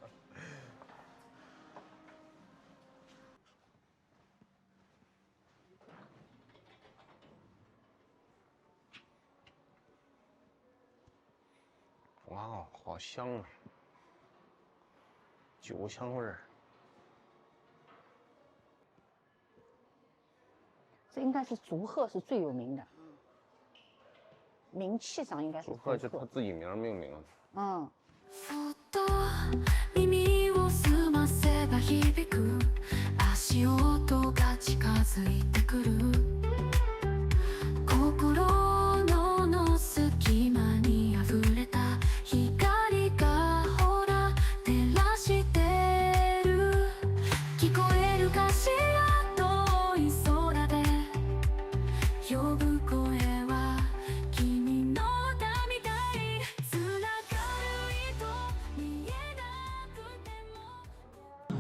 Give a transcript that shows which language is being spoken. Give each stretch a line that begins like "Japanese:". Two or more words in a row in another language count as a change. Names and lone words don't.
Chinese: 哇，好香啊！酒香味兒。這應該是竹鶴是最有名的，名氣上應該是竹鶴，就他自己名命名的。
Japanese: そっと耳を澄ませば響く足音が近づいてくる心の隙間にあふれた光がほら照らしてる聞こえるかしら遠い空で呼ぶ声は君の歌みたい繋がる糸見えなくても